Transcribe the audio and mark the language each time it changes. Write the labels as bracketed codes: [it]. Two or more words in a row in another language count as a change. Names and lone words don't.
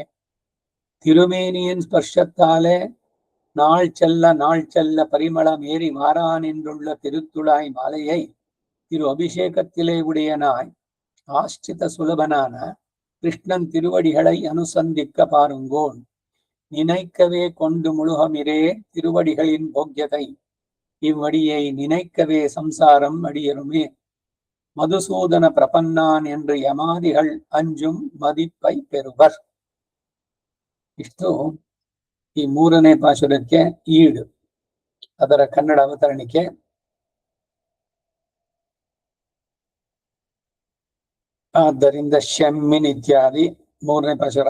[ta] திருமேனியின் ஸ்பர்ஷத்தாலே நாள் செல்ல பரிமளம் ஏறி மாறான் என்றுள்ள திருத்துழாய் மாலையை திரு அபிஷேகத்திலே உடையனாய் ஆஷ்டித சுலபனான கிருஷ்ணன் திருவடிகளை அனுசந்திக்க பாருங்கோன். நினைக்கவே கொண்டு முழுகமிரே திருவடிகளின் போக்கியதை. இவ்வடியை நினைக்கவே சம்சாரம் அடியருமே. மதுசூதன ப்ரபன்னான் என்று யமாதிகள் அஞ்சும் மதிப்பை பெறுவர். [kn] ಇಷ್ಟು ಈ ಮೂರನೇ ಪಾಶುರಕ್ಕೆ ಈಡು, ಅದರ ಕನ್ನಡ ಅವತರಣಿಕೆ. ಆದ್ದರಿಂದ ಶಮ್ಮಿನ್ ಇತ್ಯಾದಿ ಮೂರನೇ ಪಾಶುರ.